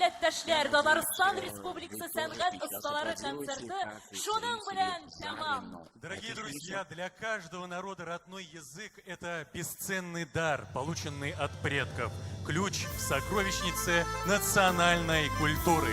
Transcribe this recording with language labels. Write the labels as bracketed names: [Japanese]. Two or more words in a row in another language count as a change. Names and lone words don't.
[Tatar] иптәшләр, Татарстан Республикасы сәнгать осталары концерты шуның белән тәмам. [Russian] Дорогие друзья, для каждого народа родной язык – это бесценный дар, полученный от предков. Ключ в сокровищнице национальной культуры.